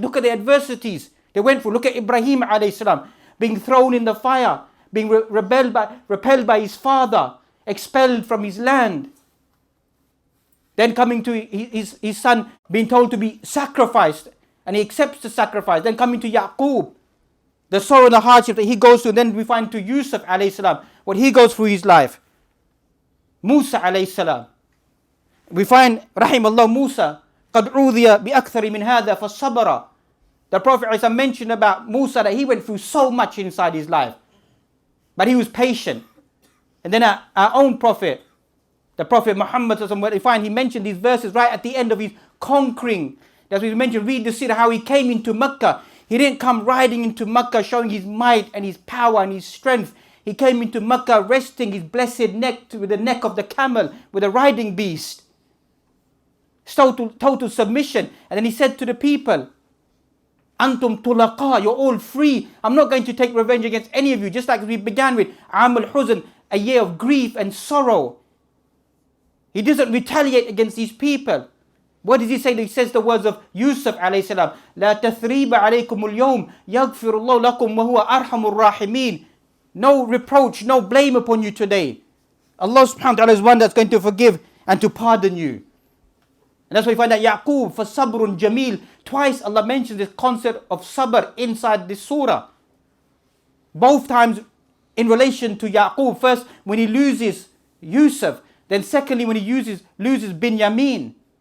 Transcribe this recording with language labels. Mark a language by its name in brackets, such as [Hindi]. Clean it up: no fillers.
[English] Look at the adversities they went through. Look at Ibrahim alayhi salam, being thrown in the fire, being repelled by his father, expelled from his land. Then coming to his son being told to be sacrificed, and he accepts the sacrifice. Then coming to Yaqub, the sorrow and the hardship that he goes through. Then we find to Yusuf alayhi salam, what he goes through his life. Musa alayhi salam. We find, [Arabic] rahimallah Musa, قَدْ عُوذِيَ بِأَكْثَرِ مِنْ هَذَا فَالصَّبَرَ. [English] The Prophet mentioned about Musa that he went through so much inside his life, but he was patient. And then our own Prophet, the Prophet Muhammad, we find he mentioned these verses right at the end of his conquering. As we mentioned, read the seerah, how he came into Mecca. He didn't come riding into Mecca showing his might and his power and his strength. He came into Mecca resting his blessed neck with the neck of the camel, with a riding beast. Total submission. And then he said to the people, [Arabic] Antum tulaqa, [English] you're all free. I'm not going to take revenge against any of you. Just like we began with Am al-Huzn, a year of grief and sorrow. He doesn't retaliate against these people. What does he say? He says the words of Yusuf alayhi salam. [Arabic] لا تثريب عليكم اليوم يغفر الله لكم وهو أرحم الراحمين. [English] No reproach, no blame upon you today. Allah subhanahu wa ta'ala is one that's going to forgive and to pardon you. And that's why we find that Yaqub, for [Arabic] sabrun jameel, [English] twice Allah mentions this concept of sabr inside this surah. Both times in relation to Yaqub. First, when he loses Yusuf. Then secondly, when he loses Binyamin.